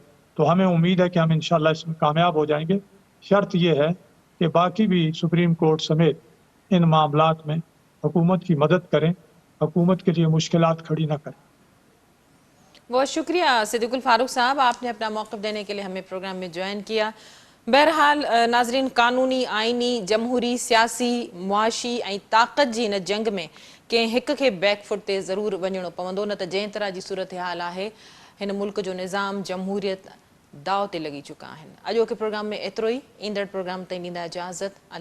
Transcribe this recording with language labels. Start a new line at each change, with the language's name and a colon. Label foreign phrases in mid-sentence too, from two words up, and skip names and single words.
Urdu: تو ہمیں امید ہے کہ ہم انشاءاللہ اس میں کامیاب ہو جائیں گے۔ شرط یہ ہے کہ باقی بھی سپریم کورٹ سمیت ان معاملات میں حکومت کی مدد کریں، حکومت کے لیے مشکلات کھڑی نہ کریں۔ بہت شکریہ صدیق الفاروق صاحب، آپ نے اپنا موقف دینے کے لیے ہمیں پروگرام میں جوائن کیا۔
Sindhi: बहरहाल नाज़रीन, कानूनी, आइनी, जमहूरी, सियासी, मुआशी ऐं ताक़त जी हिन जंग में कंहिं हिक खे बैकफुट ते ज़रूरु वञिणो पवंदो, न त जंहिं तरह जी सूरत हाल आहे हिन मुल्क जो निज़ाम, जमहूरियत दाव ते लॻी चुका आहिनि। अॼोके प्रोग्राम में एतिरो ई। ईंदड़ प्रोग्राम ताईं ॾींदा इजाज़त।